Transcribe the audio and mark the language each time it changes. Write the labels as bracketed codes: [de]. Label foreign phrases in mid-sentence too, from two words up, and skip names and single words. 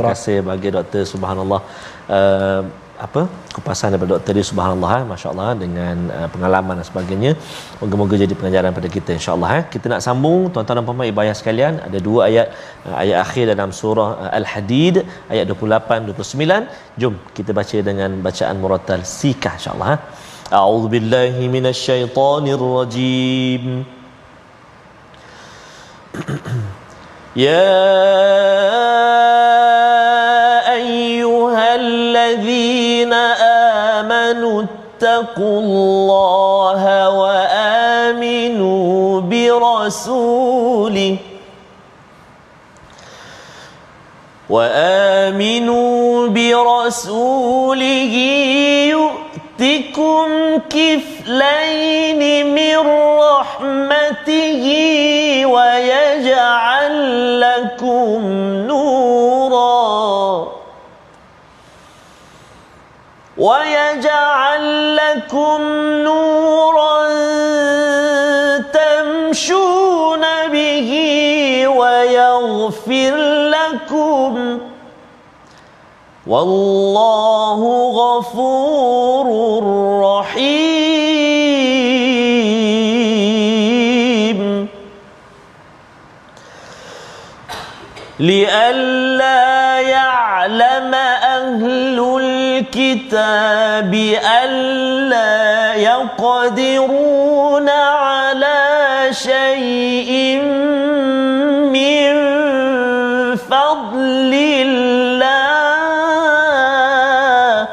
[ms] Terima kasih bagi doktor, subhanallah. Kupasan daripada doktor dia, subhanallah, masya-Allah, dengan pengalaman dan sebagainya. Moga-moga jadi pengajaran pada kita, insya-Allah. Kita nak sambung tuan-tuan dan puan-puan ibu ayah sekalian, ada dua ayat akhir dalam surah Al-Hadid, ayat 28 29. Jom kita baca dengan bacaan murattal sikah, insya-Allah. [ar] أعوذ بالله من الشيطان الرجيم. يا أيها الذين آمنوا اتقوا الله وآمنوا برسوله يؤتكم كفلين من رحمته ويجعل لكم نورا تمشون به ويغفر لكم والله غفور رحيم. لئلا يعلم أهل الكتاب ألا يقدرون على شيء من فضل الله